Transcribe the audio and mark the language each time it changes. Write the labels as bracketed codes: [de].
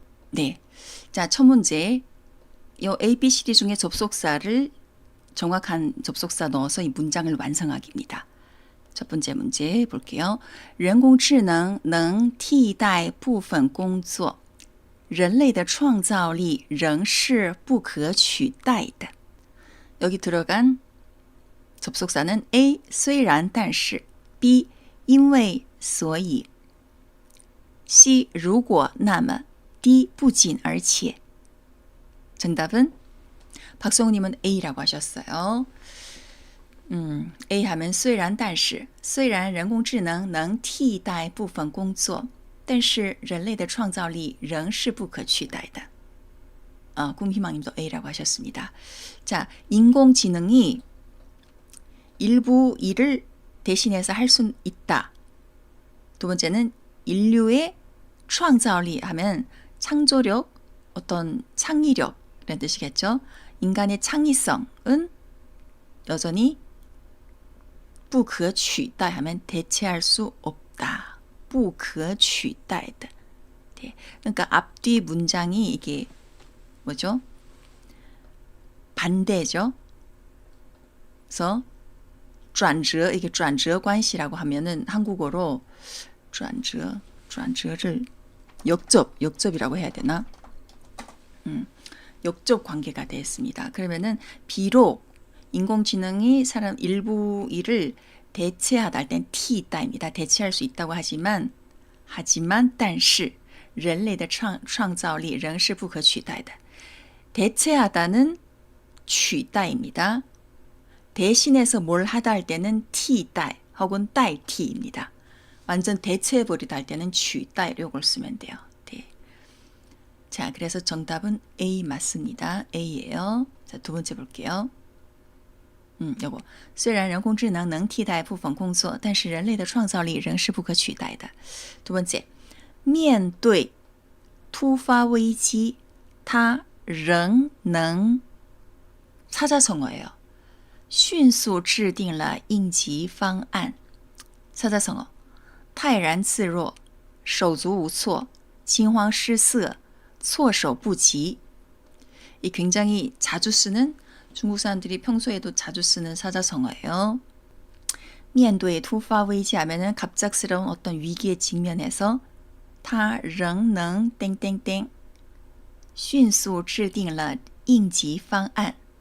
[ko] 네, 자, 첫 문제. 요 ABCD 중에 접속사를 정확한 접속사 넣어서 이 문장을 완성하기입니다. 첫 번째 문제 볼게요. [zh] 人工智能能替代部分工作，人类的创造力仍是不可取代的. [ko] 여기 들어간 접속사는 A 虽然但是 B 因为所以 C 如果那么 D 不仅而且. 정답은 박성우님은 A라고 하셨어요. [zh] A 하면虽然但是虽然人工智能能替代部分工作但是人类的创造力仍是不可取代的. [ko] 꿈희망님도 A라고 하셨습니다. 자, 인공지능이 일부 일을 대신해서 할 수 있다. 두 번째는 인류의 창조력 하면 창조력, 어떤 창의력 이런 뜻이겠죠. 인간의 창의성은 여전히 不可取代 하면 대체할 수 없다. [zh] 不可取代的.네. [ko] 그러니까 앞뒤 문장이 이게 뭐죠? 반대죠. 그래서 转折 이게 转折 관시라고 하면은 한국어로 转折를 역접이라고 해야 되나? 역접 관계가 됐습니다. 그러면은 비록 인공지능이 사람 일부 일을 대체하다 할 땐替代입니다. 대체할 수 있다고 하지만 [zh] 但是人类的创造力仍是不可取代的. [ko] 대체하다는 取代입니다. 대신해서 뭘 하다 할 때는 替代 혹은 代替입니다. 완전 대체해버리다 할 때는 取代 이걸 쓰면 돼요. 네. 자, 그래서 정답은 A 맞습니다. A예요. 자, 두 번째 볼게요. [zh] 요거 虽然人工智能能替代部分工作，但是人类的创造力仍是不可取代的. 두 번째, 面对突发危机，它仍能 [ko] 사자성어예요. [zh] 迅速制定了应急方案.사자성어, 泰然自若, 手足无措, 惊慌失色, 措手不及. [ko] 이 굉장히 자주 쓰는 중국 사람들이 평소에도 자주 쓰는 사자성어예요. [zh] 面对突发危机 [ko] 하면은 갑작스러운 어떤 위기에 직면해서 [zh] 他仍能 땡땡땡 迅速制定了应急方案.